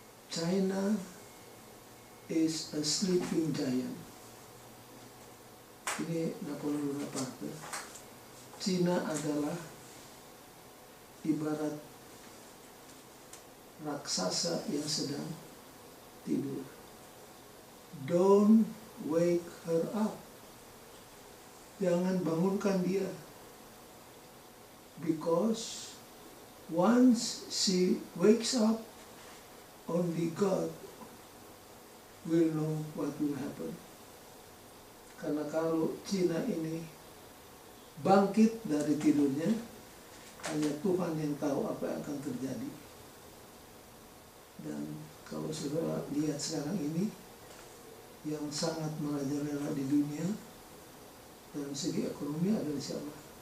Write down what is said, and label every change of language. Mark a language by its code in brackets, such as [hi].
[en] China is a sleeping giant. [id] Ini Napoleon Bonaparte. Cina adalah ibarat raksasa yang sedang tidur. [en] Don't wake her up. [id] Jangan bangunkan dia. [en] Because once she wakes up, only God will know what will happen. [id] Karena kalau Cina ini bangkit dari tidurnya, hanya Tuhan yang tahu apa yang akan terjadi. Dan kalau saudara lihat sekarang ini, yang sangat merajalela di dunia dalam segi ekonomi adalah siapa?